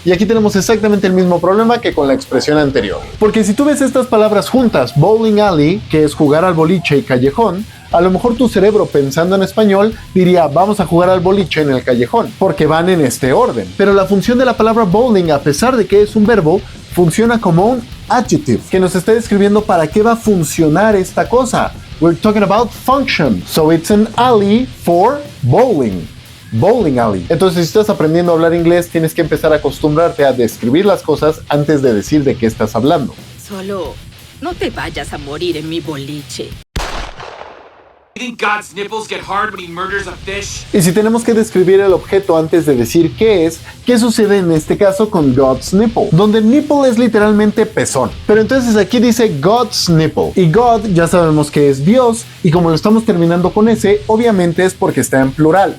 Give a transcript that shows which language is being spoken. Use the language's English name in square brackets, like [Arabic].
[Spanish] Y aquí tenemos exactamente el mismo problema que con la expresión anterior. Porque si tú ves estas palabras juntas, bowling alley, que es jugar al boliche, y callejón, A lo mejor tu cerebro, pensando en español, diría vamos a jugar al boliche en el callejón, porque van en este orden. Pero la función de la palabra bowling, a pesar de que es un verbo, funciona como un adjective, que nos está describiendo para qué va a funcionar esta cosa. [English] We're talking about function. So it's an alley for bowling. Bowling alley. [Spanish] Entonces, si estás aprendiendo a hablar inglés, tienes que empezar a acostumbrarte a describir las cosas antes de decir de qué estás hablando. Solo no te vayas a morir en mi boliche. [English] You think God's nipples get hard when he murders a fish? [Spanish] Y si tenemos que describir el objeto antes de decir qué es, ¿qué sucede en este caso con God's nipple? Donde nipple es literalmente pezón. Pero entonces aquí dice God's nipple. Y God ya sabemos que es Dios. Y como lo estamos terminando con S, obviamente es porque está en plural.